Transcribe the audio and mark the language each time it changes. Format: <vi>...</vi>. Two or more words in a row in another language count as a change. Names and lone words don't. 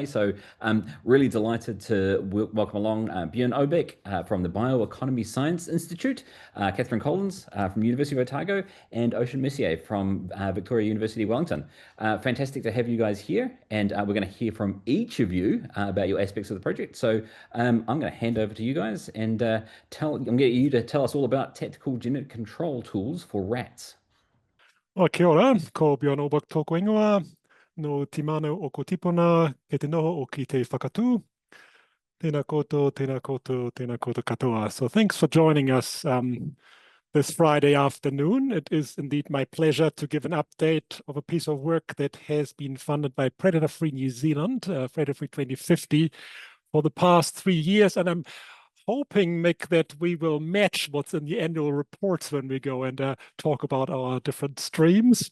<en>So I'm really delighted to welcome along Björn Oback from the Bioeconomy Science Institute, Catherine Collins from University of Otago, and Ocean Mercier from Victoria University of Wellington. Fantastic to have you guys here. And we're going to hear from each of you about your aspects of the project. So I'm going to hand over to you guys and I'm going to get you to tell us all about tactical genetic control tools for rats.</en> <mi>Kia ora, ko Björn Oback tōku ingoa, no timano o ko tipona, e te noho o ki te whakatū. Tēnā koutou, tēnā koutou, tēnā koutou katoa.</mi> <en>So thanks for joining us this Friday afternoon. It is indeed my pleasure to give an update of a piece of work that has been funded by Predator Free New Zealand, Predator Free 2050, for the past 3 years. And I'm hoping, Mick, that we will match what's in the annual reports when we go and talk about our different streams.</en>